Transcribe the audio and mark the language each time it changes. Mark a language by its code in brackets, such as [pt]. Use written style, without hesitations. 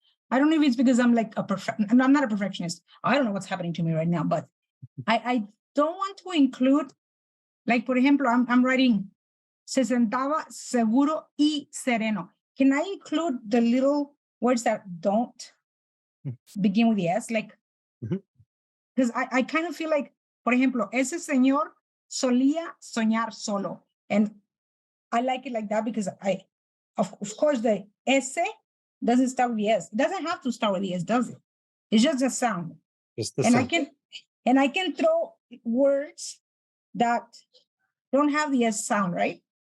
[en] I don't know if it's because I'm like I'm not a perfectionist. I don't know what's happening to me right now, but I don't want to include, like, for example, I'm writing [es] se sentaba seguro y sereno. [en] Can I include the little words that don't begin with the S? Like, because I kind of feel like, [es] por ejemplo, ese señor solía soñar solo. [en] And I like it like that because of course, the S doesn't start with the S. It doesn't have to start with the S, does it? It's just a sound. Just the and sound. I can throw words that don't have the S sound, right?